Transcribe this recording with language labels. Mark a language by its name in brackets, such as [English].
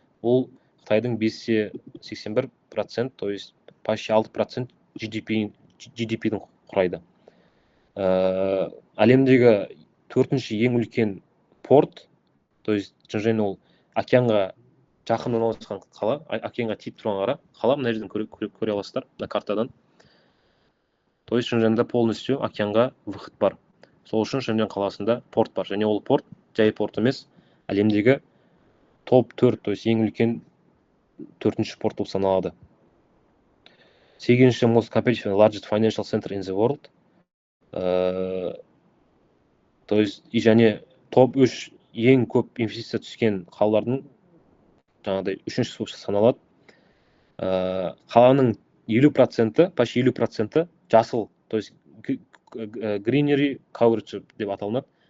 [Kazakh] Ол Қытайдың 5,81%, [Russian] то есть почти [Kazakh] 6% GDP-дің құрайды. Әлемдегі 4-ші ең үлкен порт, то есть Шэньчжэнь ол океанға жақын орналасқан қала, океанға тиіп тұрған қала, мына жерден көре аласыздар, мына картадан. [Russian] То есть [Kazakh] Шэньчжэньда [Russian] полностью [Kazakh] океанға [Russian] выход [Kazakh] бар. Сол үшін Шэньчжэнь қаласында порт бар. Және ол порт жай порт емес, әлемдегі топ 4, то есть ең үлкен 4-ші порт болып саналады. 8-ші [English] most competitive largest financial center in the world. [Russian] То есть [Kazakh] және топ 3 ең көп инвестиция түскен қалалардың жаңағыдай 3-ші болып саналады. Қаланың 50%, [Russian] почти [Kazakh] 50% жасыл, то есть [English] greenery coverage [Kazakh] деп аталынады.